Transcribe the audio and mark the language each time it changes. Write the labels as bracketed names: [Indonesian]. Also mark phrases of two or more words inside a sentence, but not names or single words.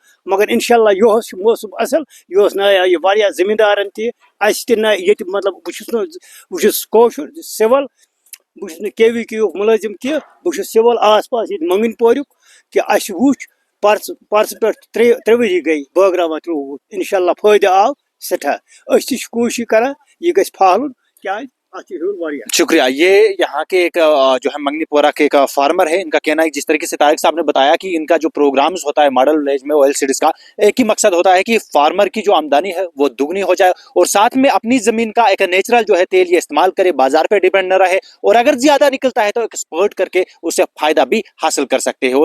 [Kashmiri] مگر اِنشاء اللہ یِہُس چھُ موسم اَصٕل یِہُس نایہِ یہِ واریاہ زٔمیٖندارَن تہِ اَسہِ تہِ نایہِ ییٚتہِ مطلب بہٕ چھُس کٲشُر سِوَل بہٕ چھُس نہٕ KVK یُک مُلٲزِم کینٛہہ بہٕ چھُس سِوَل آس پاس ییٚتہِ مٔنٛگنۍ پوریُک کہِ اَسہِ وُچھ پرسہٕ پٮ۪ٹھ 3 ؤری گٔے بٲگراوان تِلہٕ گۄگُل اِنشاء اللہ فٲیدٕ آو سٮ۪ٹھاہ أسۍ تہِ چھِ کوٗشِش کَران یہِ گژھِ پھہلُن کیٛازِ اَتھ چھُ ہیوٚل واریاہ [Hindi] शुक्रिया। ये यहाँ के एक जो है मंगनी पोरा के एक फार्मर है, इनका कहना है जिस तरीके से तारिक साहब ने बताया कि इनका जो प्रोग्राम्स होता है [English] model village [Hindi] में [English] oil seeds [Hindi] का, एक ही मकसद होता है कि फार्मर की जो आमदनी है वो दुगनी हो जाए और साथ में अपनी जमीन का एक नेचुरल जो है तेल ये इस्तेमाल करे, बाजार पे डिपेंड न रहे और अगर ज्यादा निकलता है तो एक्सपोर्ट करके उससे फायदा भी हासिल कर सकते हैं।